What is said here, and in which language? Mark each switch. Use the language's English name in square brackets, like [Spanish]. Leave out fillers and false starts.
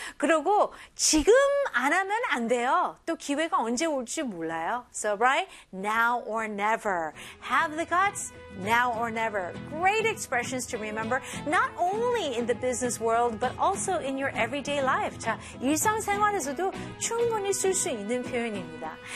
[Korean] 그리고 지금 안 하면 안 돼요. 또 기회가 언제 올지 몰라요. [English] So right, now or never. Have the guts. Now or never. Great expressions to remember, not only in the business world, but also in your everyday life. [Korean] 자, 일상생활에서도 충분히 쓸 수 있는 표현입니다.